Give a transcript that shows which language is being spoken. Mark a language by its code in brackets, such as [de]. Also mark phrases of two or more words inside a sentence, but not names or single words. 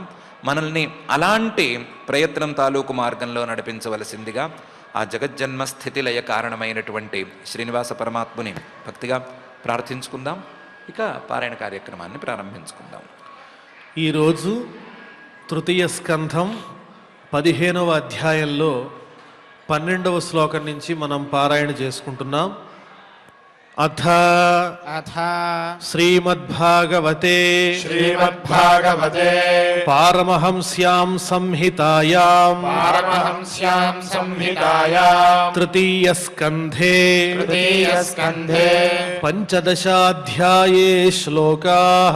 [te] మనల్ని అలాంటి ప్రయత్నం తాలూకు మార్గంలో నడిపించవలసిందిగా ఆ జగజ్జన్మ స్థితి లయ కారణమైనటువంటి శ్రీనివాస పరమాత్ముని భక్తిగా ప్రార్థించుకుందాం. ఇక పారాయణ కార్యక్రమాన్ని ప్రారంభించుకుందాం. ఈరోజు తృతీయ స్కంధం 15వ అధ్యాయంలో 12వ శ్లోకం నుంచి మనం పారాయణ చేసుకుంటున్నాం. [sa] అథ अथ శ్రీమద్భాగవతే श्रीमद्भागवते పారమహంస్యాం సంహితాయాం पारमहंस्यां संहितायां తృతీయస్కంధే तृतीयस्कन्धे పంచదశాధ్యాయే శ్లోకాః